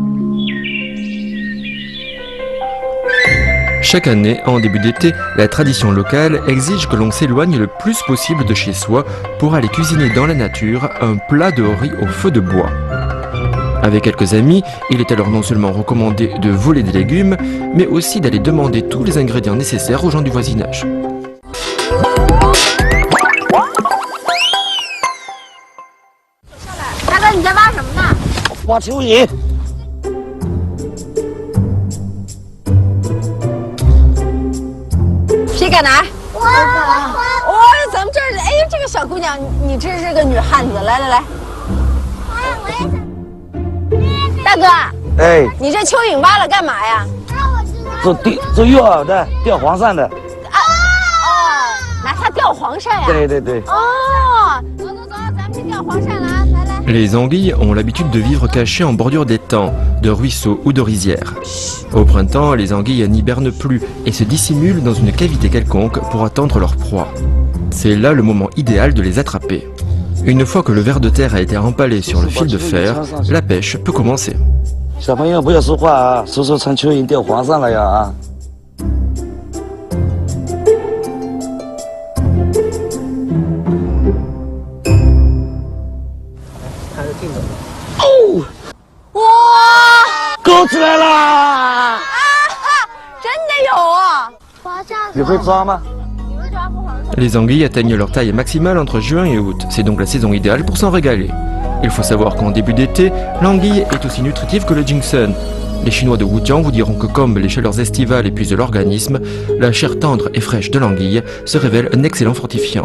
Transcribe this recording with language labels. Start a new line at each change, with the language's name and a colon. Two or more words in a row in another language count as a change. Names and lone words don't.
French: Chaque année, en début d'été, la tradition locale exige que l'on s'éloigne le plus possible de chez soi pour aller cuisiner dans la nature un plat de riz au feu de bois. Avec quelques amis, il est alors non seulement recommandé de voler des légumes, mais aussi d'aller demander tous les ingrédients nécessaires aux gens du voisinage.
Chinese: 大哥，你在挖什么呢？挖蚯蚓。谁敢拿？我哦，咱们这儿，哎，这个小姑娘，你真是个女汉子。来来来，我也想。大哥，哎，你这蚯蚓挖了干嘛呀？我知道。做诱饵的，钓黄鳝的。哦，拿它钓黄鳝呀？对对对。哦，走走走，咱们去钓黄鳝了啊！来来。
French: Les anguilles ont l'habitude de vivre cachées en bordure d'étangs, de ruisseaux ou de rizières. Au printemps, les anguilles n'hibernent plus et se dissimulent dans une cavité quelconque pour attendre leur proie. C'est là le moment idéal de les attraper. Une fois que le ver de terre a été empalé sur le fil de fer, la pêche peut commencer.
Chinese: 小朋友不要说话啊，说说穿蚯蚓钓黄鳝了呀啊！哇，钩起来啦！真的有啊！你会抓吗？
French: Les anguilles atteignent leur taille maximale entre juin et août. C'est donc la saison idéale pour s'en régaler. Il faut savoir qu'en début d'été, l'anguille est aussi nutritive que le ginseng. Les Chinois de Wujiang vous diront que comme les chaleurs estivales épuisent l'organisme, la chair tendre et fraîche de l'anguille se révèle un excellent fortifiant.